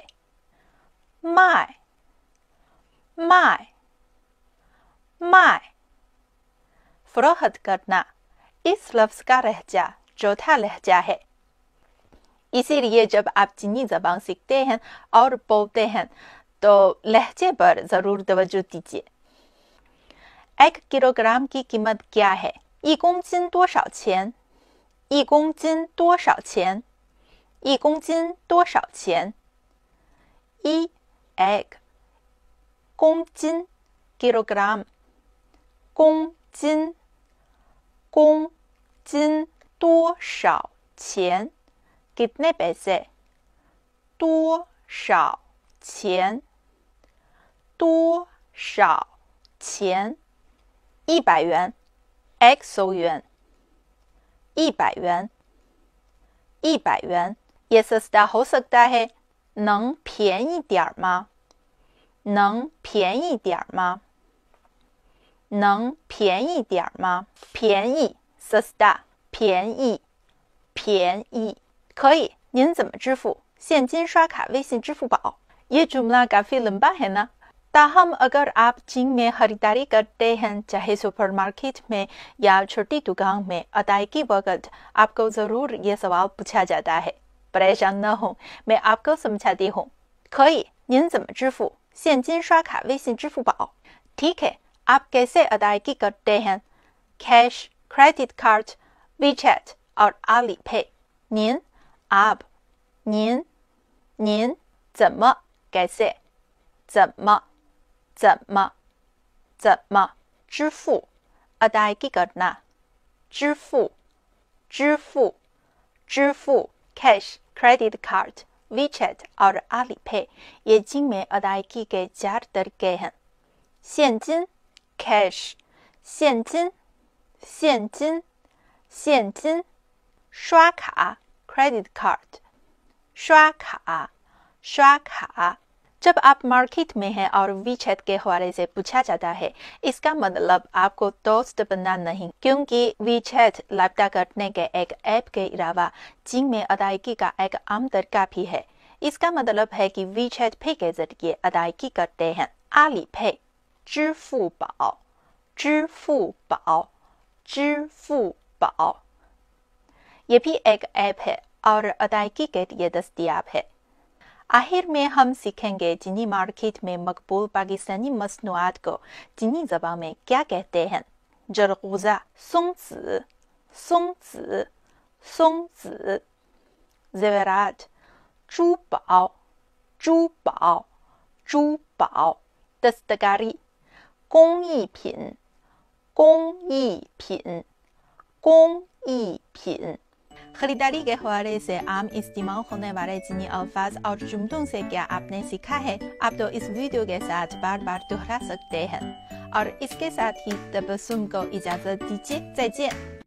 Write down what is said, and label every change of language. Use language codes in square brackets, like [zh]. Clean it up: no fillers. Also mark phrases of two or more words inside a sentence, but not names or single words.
[ur] مائے فروخت کرنا، اس لفظ کا لہجہ چوتھا لہجہ ہے. اسی لیے جب آپ چینی زبان سیکھتے ہیں اور بولتے ہیں تو لہجے پر ضرور توجہ دیجیے. 1 کلوگرام کی قیمت کیا ہے? [zh] 1 公斤多少钱？1公斤多少钱？1公斤多少钱？1 egg 公斤 किलोग्राम 公斤多少钱 [ur] کتنے پیسے? [zh] 多少钱多少钱100元 100元100元 [ur] یہ سستا ہو سکتا ہے. [zh] 能便宜点吗？能便宜点吗？能便宜点吗？便宜 सस्ता 便宜可以。您怎么支付？现金刷卡、微信、支付宝。 [ur] یہ جملہ کافی لمبا ہے نا. تاہم اگر آپ چین میں خریداری کرتے ہیں، چاہے سپرمارکیٹ میں یا چھوٹی دکان میں، ادائیگی وقت آپکو ضرور یہ سوال پوچھا جاتا ہے. پریشان نہ ہو، میں آپکو سمجھاتی ہوں. [zh] 可以，您怎么支付？现金刷卡、微信、支付宝。 [ur] ٹھیک ہے، آپ کیسے ادائیگی کرتے ہیں? [en] cash, credit card, [ur] WeChat और Alipay। 您 आप 您 怎么 कैसे [zh] 怎么支付 [ur] ادائیگی کرنا 支付 [en] cash, credit card, [ur] WeChat اور Alipay یہ چین میں ادائیگی کے 4 طریقے ہیں. 现金 कैश [zh] 现金刷卡 [en] credit card [ur] 刷卡 جب آپ مارکیٹ میں ہیں اور WeChat کے حوالے سے پوچھا جاتا ہے، اس کا مطلب آپکو دوست بننا نہیں، کیونکہ WeChat رابطہ کرنے کے ایک ایپ کے علاوہ چین میں ادائیگی کا ایک عام طریقہ بھی ہے. اس کا مطلب ہے کہ WeChat پے کے ذریعے ادائیگی کرتے ہیں. Alipay 支付宝 یہ بھی ایک ایپ ہے اور ادائیگی کے لیے دستیاب ہے. آخر میں ہم سیکھیں گے چینی مارکیٹ میں مقبول پاکستانی مصنوعات کو چینی زبان میں کیا کہتے ہیں. जरगुज़ा 松子 ज़ेवरात 珠宝 दस्तकारी 工艺品 خریداری کے حوالے سے عام استعمال ہونے والے چینی الفاظ اور جملوں سے کیا آپ نے سیکھا ہے، آپ تو اس ویڈیو کے ساتھ بار بار دہرا سکتے ہیں. اور اس کے ساتھ ہی تبسم کو اجازت دیجیے, [zh] 再见।